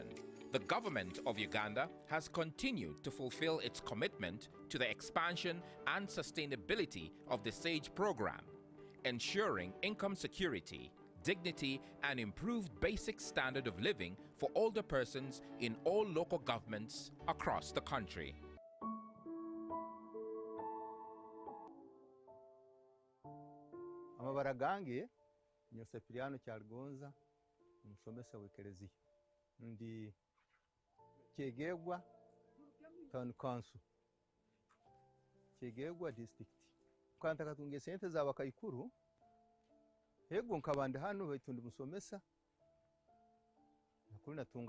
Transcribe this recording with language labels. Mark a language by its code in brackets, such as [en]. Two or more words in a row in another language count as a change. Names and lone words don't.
[en] The government of Uganda has continued to fulfill its commitment to the expansion and sustainability of the SAGE program, ensuring income security, dignity, and improved basic standard of living for older persons in all local governments across the country. [ttj] Amabara gange Nyosepiriano Kyalgonza umusomesa w'ekereziya ndi Kyegegwa Town Council Kyegegwa District kanta katunge sente za bakayikuru hego nkabande hano baitu ndi musomesa nakuri natunga